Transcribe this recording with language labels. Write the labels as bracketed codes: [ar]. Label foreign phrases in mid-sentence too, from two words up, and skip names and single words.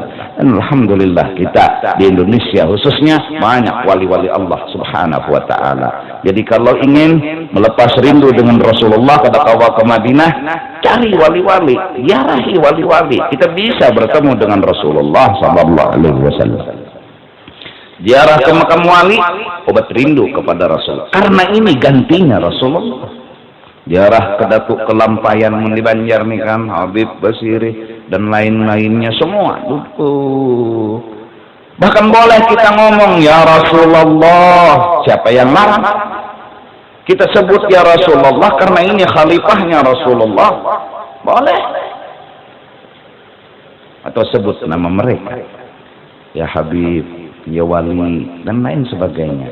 [id] Dan alhamdulillah kita di Indonesia khususnya banyak wali-wali Allah [ar] Subhanahu wa taala. [id] Jadi kalau ingin melepas rindu dengan Rasulullah pada kawal ke Madinah, cari wali-wali, ziarahi wali-wali. Kita bisa bertemu dengan Rasulullah [ar] sallallahu alaihi wasallam. [id] Ziarah ke makam wali, obat rindu kepada Rasul. Karena ini gantinya Rasulullah. Ziarah ke Datuk Kelampayan di Banjar nih kan, Habib Basiri dan lain-lainnya semua. Bahkan boleh kita ngomong [ar] ya Rasulullah, [id] siapa yang larang? Kita sebut [ar] ya Rasulullah [id] karena ini khalifahnya Rasulullah, boleh. Atau sebut nama mereka, ya Habib, ya Wali dan lain sebagainya.